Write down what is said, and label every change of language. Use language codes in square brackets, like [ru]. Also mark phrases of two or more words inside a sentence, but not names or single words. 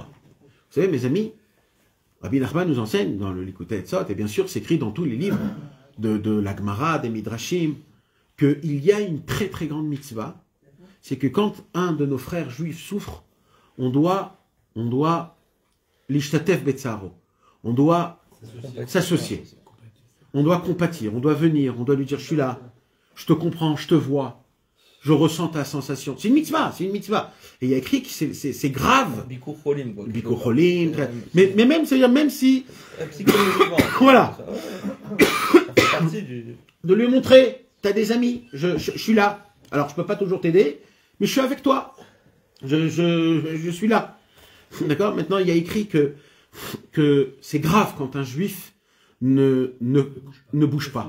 [fr] Vous savez, mes amis, Rabbi Nachman nous enseigne dans le Likutei Etzot, et bien sûr, c'est écrit dans tous les livres de la Gemara, des Midrashim, qu'il y a une très très grande mitzvah, c'est que quand un de nos frères juifs souffre, on doit [he] להשתתף בצערו, [fr] on doit s'associer, on doit compatir, on doit venir, on doit lui dire je suis là, je te comprends, je te vois, je ressens ta sensation. C'est une mitzvah, c'est une mitzvah. Et il y a écrit que c'est grave. [he] ביקור חולים, quoi. ביקור חולים, [fr] mais même, c'est-à-dire même si... Psychologiquement. Voilà. Ça fait partie De lui montrer, t'as des amis, je suis là. Alors je peux pas toujours t'aider, mais je suis avec toi. Je suis là. D'accord? Maintenant, il y a écrit que c'est grave quand un juif ne bouge pas.